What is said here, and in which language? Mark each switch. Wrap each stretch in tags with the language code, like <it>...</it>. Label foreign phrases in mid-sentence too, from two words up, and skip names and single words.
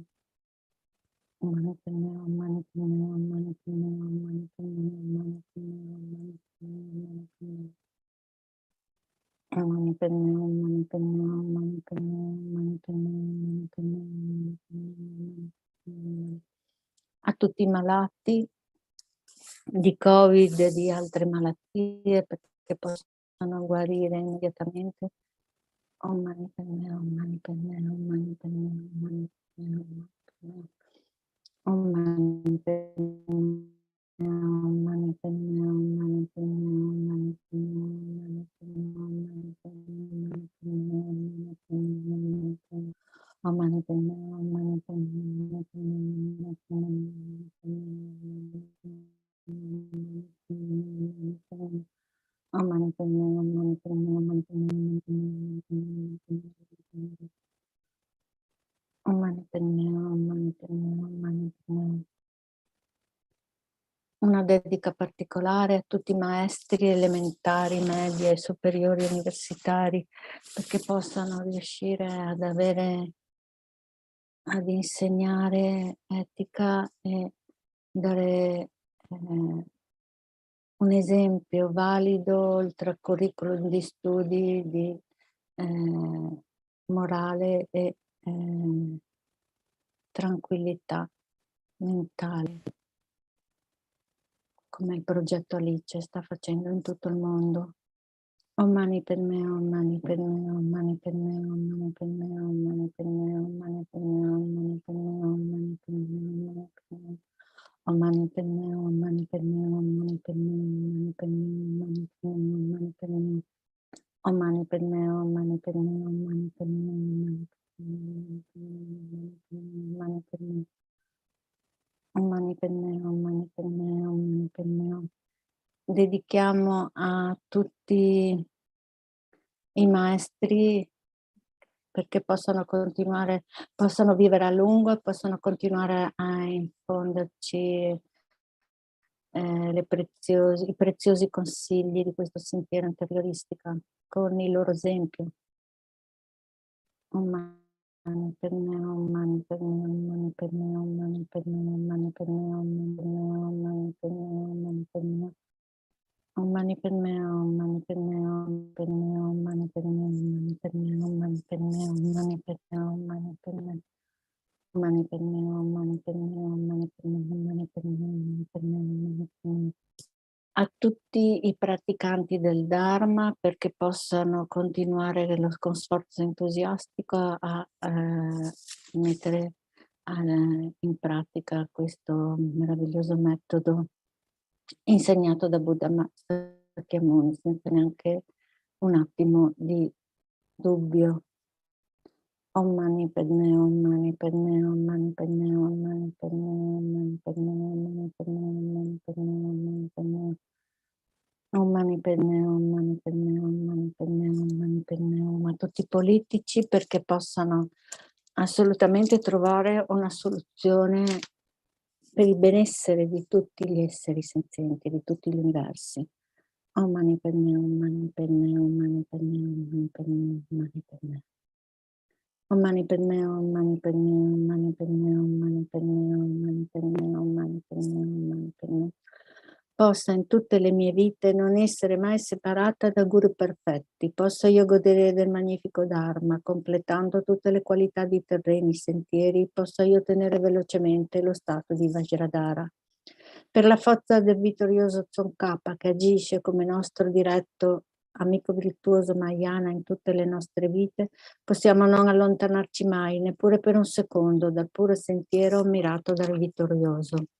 <sa>Om Mani Padme Hum, Mani Padme Hum, Mani Padme Hum, Mani Padme Hum, Mani Padme Hum, Mani Padme Hum, Mani Padme Hum. Om Mani Padme Hum, Mani Padme Hum, Mani Padme Hum, Mani Padme Hum, Mani Padme Hum, Mani Padme Hum.</sa> <it>A tutti i malati di Covid e di altre malattie perché possano guarire immediatamente.</it> <sa>Om Mani Padme Hum, Mani Padme Hum, Mani Padme Hum, Mani Padme Hum, Om Mani Padme Hum, Mani Padme Hum, Mani Padme Hum, Mani Padme Hum, Mani Padme Hum, Mani Padme Hum, Mani Padme Hum, Mani Padme Hum. Om Mani Padme Hum, Mani Padme Hum, Mani Padme Hum, Mani Padme Hum. Om Mani Padme Hum, Mani Padme Hum, Mani Padme Hum. Om Mani Padme Hum, Mani Padme Hum, Mani Padme Hum.</sa> <it>Una dedica particolare a tutti i maestri elementari, medi e superiori universitari perché possano riuscire ad insegnare etica e dare un esempio valido oltre al curriculum di studi di morale e tranquillità mentale, come il progetto Alice sta facendo in tutto il mondo.</it> <sa>Om Mani Padme Hum, Mani Padme Hum, Mani Padme Hum, Mani Padme Hum, Mani Padme Hum, Mani Padme Hum, Mani Padme Hum, Mani Padme Hum, Mani Padme Hum. Om Mani Padme Hum, Mani Padme Hum, Mani Padme Hum, Mani Padme Hum, Mani Padme Hum, Mani Padme Hum. Om Mani Padme Hum, Mani Padme Hum, Mani Padme Hum, Mani Padme Hum, Mani Padme Hum. Om Mani Padme Hum, Mani Padme Hum, Mani Padme Hum.</sa> <it>Dedichiamo a tutti i maestri perché possano continuare, possano vivere a lungo e possano continuare a infonderci i preziosi consigli di questo sentiero interioristico con il loro esempio.</it> <sa>Om Mani Padme Hum, Mani Padme Hum, Mani Padme Hum, Mani Padme Hum, Mani Padme Hum, Mani Padme Hum, Mani Padme Hum. Om Mani Padme Hum, Mani Padme Hum, Padme Hum, Mani Padme Hum, Mani Padme Hum, Mani Padme Hum, Mani Padme Hum, Mani Padme Hum. Mani Padme Hum, Mani Padme Hum, Mani Padme Hum, Mani Padme Hum, Mani Padme Hum, Mani Padme Hum.</sa> <it>A tutti i praticanti del Dharma perché possano continuare con sforzo entusiastico a mettere in pratica questo meraviglioso metodo insegnato da Buddha Shakyamuni senza neanche un attimo di dubbio.</it> <sa>Om Mani Padme Hum, Mani Padme Hum, Mani Padme Hum, Mani Padme Hum, Mani Padme Hum, Mani Padme Hum, Mani Padme Hum, Mani Padme Hum. Om Mani Padme Hum, Mani Padme Hum, Mani Padme Hum, Mani Padme Hum.</sa> <it>A tutti i politici perché possano assolutamente trovare una soluzione per il benessere di tutti gli esseri senzienti, di tutti gli universi.</it> <sa>Om Mani Padme Hum, Mani Padme Hum, Mani Padme Hum, Mani Padme Hum, Mani Padme Hum. Om Mani Padme Hum, Mani Padme Hum, Mani Padme Hum, Mani Padme Hum, Mani Padme Hum, Mani Padme Hum, Mani Padme Hum.</sa> <it>possa in tutte le mie vite non essere mai separata da guru perfetti, possa io godere del magnifico Dharma, completando tutte le qualità di terreni, sentieri, possa io ottenere velocemente lo stato di Vajradhara. Per la forza del vittorioso Tsongkhapa che agisce come nostro diretto amico virtuoso Mahayana in tutte le nostre vite, possiamo non allontanarci mai, neppure per un secondo, dal puro sentiero ammirato dal vittorioso.</it>